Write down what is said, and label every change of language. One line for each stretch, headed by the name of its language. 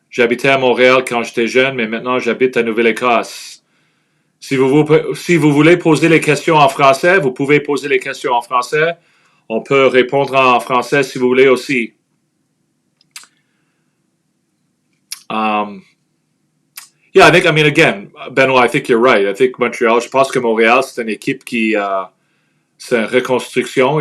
French: J'habitais à Montréal quand j'étais jeune, mais maintenant j'habite à Nouvelle-Écosse. Si vous voulez poser les questions en français, vous pouvez poser les questions en français. On peut répondre en français si vous voulez aussi.
English: Yeah, again, Benoit, I think you're right. I think Montreal,
French: je pense que Montréal, c'est une équipe qui, c'est une reconstruction.